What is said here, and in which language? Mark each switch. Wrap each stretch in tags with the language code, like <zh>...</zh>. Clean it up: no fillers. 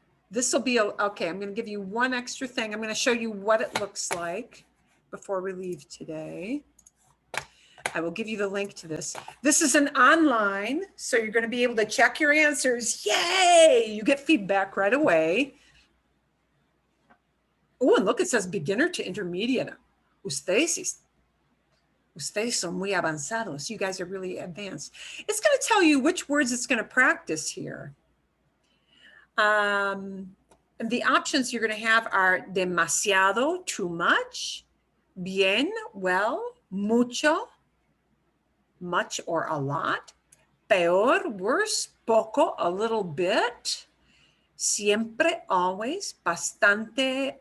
<en>This will be, okay, I'm going to give you one extra thing. I'm going to show you what it looks like before we leave today. I will give you the link to this. This is an online, so you're going to be able to check your answers. Yay! You get feedback right away. Oh, and look, it says beginner to intermediate. Ustedes</en> <es>Ustedes son muy avanzados.</es> <en>You guys are really advanced. It's going to tell you which words it's going to practice here. The options you're going to have are demasiado, too much, bien, well, mucho, much or a lot, peor, worse, poco, a little bit, siempre, always, bastante.</en>